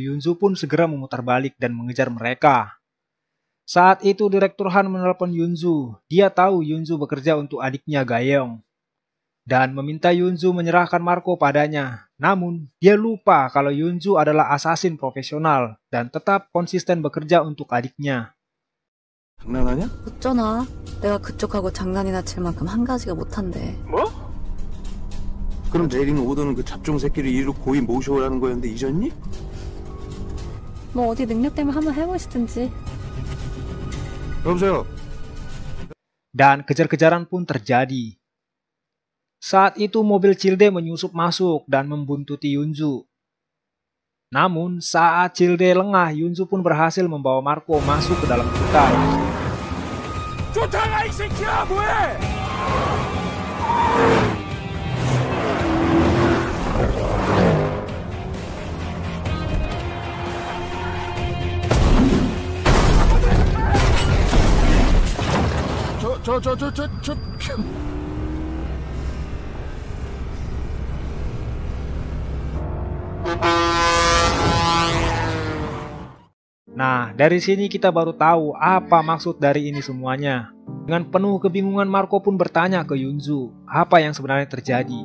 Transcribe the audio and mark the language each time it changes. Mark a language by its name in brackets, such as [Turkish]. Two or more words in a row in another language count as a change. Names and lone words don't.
[Indonesian] Yunzu pun segera memutar balik dan mengejar mereka. Saat itu, Direktur Han menelpon Yunzu. Dia tahu Yunzu bekerja untuk adiknya Gayong dan meminta Yunzu menyerahkan Marco padanya. Namun, dia lupa kalau Yunzu adalah asasin profesional dan tetap konsisten bekerja untuk adiknya. [Korean] 장난하냐? 어쩌나? 내가 그쪽하고 장난이나 칠 만큼 한 가지가 못한데. 뭐? 그럼 내리는 오더는 그 잡종 새끼를 이리로 고이 모셔오라는 거였는데 잊었니? 뭐 어디 능력 되면 한번 해보시든지. 여보세요? [Indonesian] Dan kejar-kejaran pun terjadi. Saat itu mobil Childe menyusup masuk dan membuntuti Yunzu. Namun saat Childe lengah, Yunzu pun berhasil membawa Marco masuk ke dalam hutan. [Korean] 쫓아가 이 새끼야! 뭐해! 저. [Indonesian] Nah, dari sini kita baru tahu apa maksud dari ini semuanya. Dengan penuh kebingungan, Marco pun bertanya ke Yunzu apa yang sebenarnya terjadi.